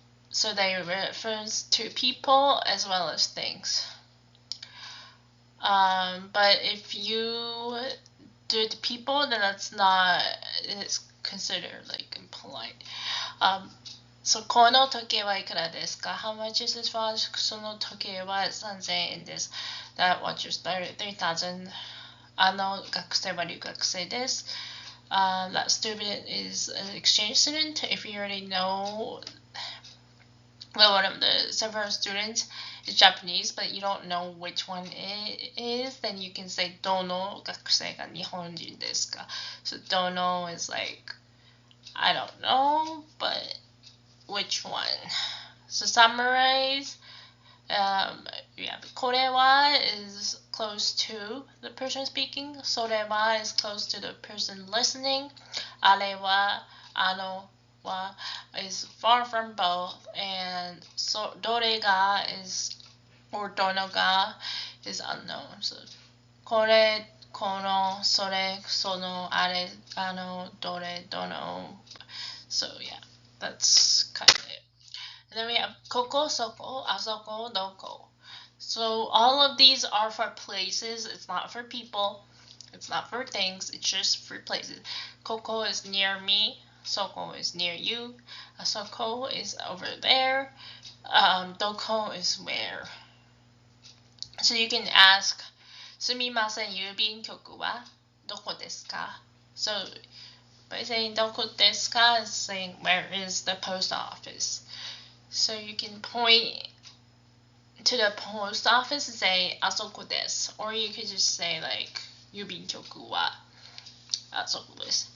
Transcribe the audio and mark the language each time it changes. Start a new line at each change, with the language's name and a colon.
English: So they reference to people as well as things. But if you do the people, then that's not, it's considered like impolite.
Japanese: So この時計はいくらですか?
English: How much is this watch?
Japanese: その時計は3000円です.
English: That watch is 3000.
Japanese: あの学生は留学生です.
English: That student is an exchange student. If you already know, well, one of the several students is Japanese, but you don't know which one it is, then you can say
Japanese: どの学生が日本人ですか?
English: So どの is like, I don't know, but which one? So summarize. Yeah, これは is close to the person speaking. それは is close to the person listening. あれは、あのは is far from both. And so どれが is, or どのが is unknown.
Japanese: So これ、この、それ、その、あれ、あの、どれ、どの.
English: So yeah, that's kind of it. And then we have ここ、そこ、あそこ、どこ. So all of these are for places. It's not for people. It's not for things. It's just for places. ここ is near me. そこ is near you. あそこ is over there. どこ is where. So you can ask,
Japanese: すみません、郵便局はどこですか?
English: So by saying
Japanese: どこですか
English: is saying where is the post office. So you can point to the post office and say
Japanese: あそこです.
English: Or you could just say like
Japanese: 郵便局はあそこです.